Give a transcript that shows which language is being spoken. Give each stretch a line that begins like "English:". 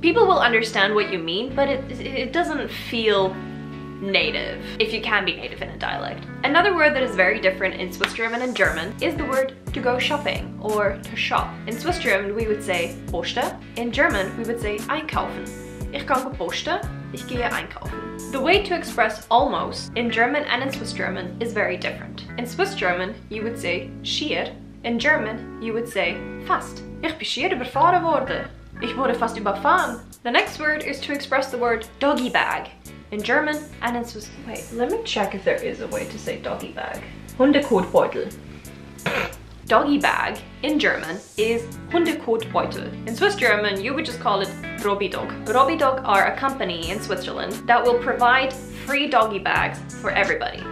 English: People will understand what you mean, but it doesn't feel native, if you can be native in a dialect. Another word that is very different in Swiss German and German is the word to go shopping or to shop. In Swiss German we would say posten. In German we would say einkaufen.
German: Ich kann posten, ich gehe einkaufen.
English: The way to express almost in German and in Swiss German is very different. In Swiss German you would say schier. In German you would say fast.
German: Ich bin schier überfahren worden. Ich wurde fast überfahren.
English: The next word is to express the word doggy bag. In German and in Swiss... Wait, let me check if there is a way to say doggy bag. Hundekotbeutel. Doggy bag in German is Hundekotbeutel. In Swiss German, you would just call it Robidog. Robidog are a company in Switzerland that will provide free doggy bags for everybody.